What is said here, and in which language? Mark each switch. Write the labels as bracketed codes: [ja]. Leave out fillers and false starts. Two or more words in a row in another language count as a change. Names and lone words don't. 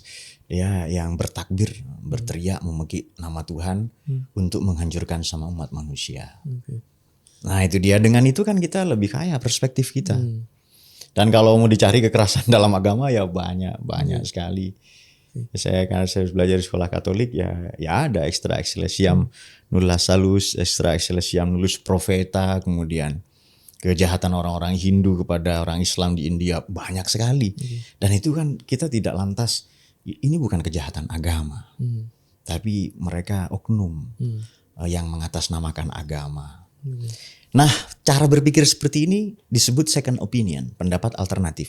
[id] Ya, yang bertakbir, berteriak memekik nama Tuhan untuk menghancurkan sama umat manusia. Nah itu dia, dengan itu kan kita lebih kaya perspektif kita. Dan kalau mau dicari kekerasan dalam agama ya banyak sekali. Karena saya belajar di sekolah Katolik ya ada [la] extra ecclesiam nullus salus, extra ecclesiam nullus profeta, [id] kemudian kejahatan orang-orang Hindu kepada orang Islam di India banyak sekali. Dan itu kan kita tidak lantas ini bukan kejahatan agama, tapi mereka oknum yang mengatasnamakan agama. Nah, cara berpikir seperti ini disebut [en] second opinion, [id] pendapat alternatif.